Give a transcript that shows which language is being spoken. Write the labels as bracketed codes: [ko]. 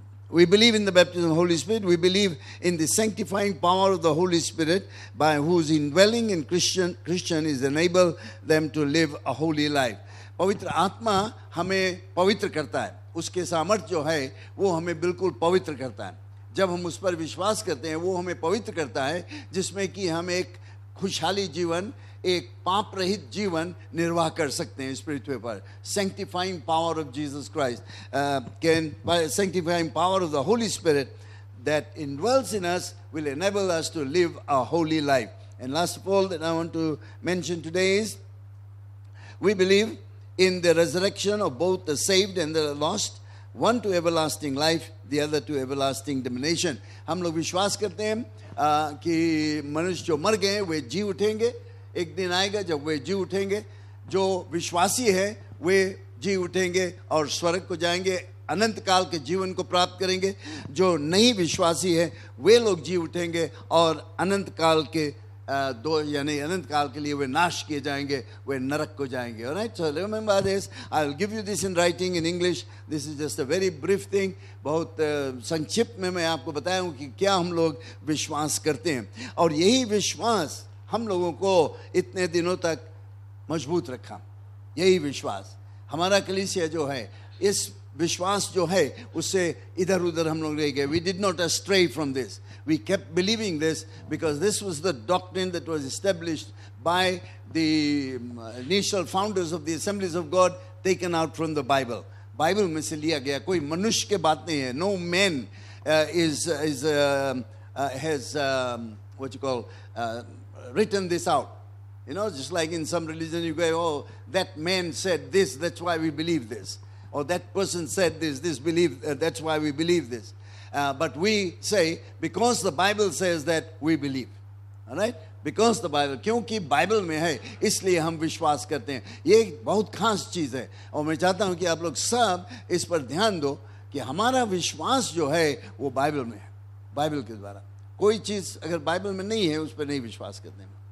[en] We believe in the baptism of the Holy Spirit. We believe in the sanctifying power of the Holy Spirit by whose indwelling in Christian is enable them to live a holy life. [hi] पवित्र आत्मा हमें पवित्र करता है. उसके सामर्थ्य जो है वो हमें बिल्कुल पवित्र करता है. जब हम उस पर विश्वास करते हैं वो हमें पवित्र करता है, जिसमें कि हम एक खुशहाली जीवन, एक पाप रहित जीवन निर्वाह कर सकते हैं इस पृथ्वी पर. [en] Sanctifying power of Jesus Christ, by sanctifying power of the Holy Spirit that indwells in us will enable us to live a holy life. And last of all that I want to mention today is we believe in the resurrection of both the saved and the lost, one to everlasting life, the other to everlasting damnation. [hi] हम लोग विश्वास करते हैं कि मनुष्य जो मर गए वे जी उठेंगे. एक दिन आएगा जब वे जी उठेंगे. जो विश्वासी है वे जी उठेंगे और स्वर्ग को जाएंगे, अनंत काल के जीवन को प्राप्त करेंगे. जो नहीं विश्वासी है वे लोग जी उठेंगे और अनंत काल के यानी अनंत काल के लिए वे नाश किए जाएंगे, वे नरक को जाएंगे. [en] Alright, so remember this. I'll give you this in writing in English. This is just a very brief thing. [hi] बहुत संक्षिप्त में मैं आपको बताया हूँ कि क्या हम लोग विश्वास करते हैं. और यही विश्वास हम लोगों को इतने दिनों तक मजबूत रखा. यही विश्वास हमारा कलीसिया जो है, इस विश्वास जो है उससे इधर उधर हम लोग रह गए. [en] We did not stray from this. We kept believing this because this was the doctrine that was established by the initial founders of the Assemblies of God, taken out from the Bible. [hi] Bible में से लिया गया, कोई मनुष्य के बात नहीं है. [en] No man has what you call written this out. You know, just like in some religion you go, oh, that man said this, that's why we believe this. Or that person said this, that's why we believe this. But we say, because the Bible says that, we believe. All right? Because the Bible, [hi] क्योंकि Bible में है इसलिए हम विश्वास करते हैं. ये एक बहुत खास चीज़ है और मैं चाहता हूँ कि आप लोग सब इस पर ध्यान दो कि हमारा विश्वास जो है वो बाइबल में है. बाइबल के द्वारा कोई चीज़ अगर बाइबल में नहीं है उस पर नहीं विश्वास करते हैं.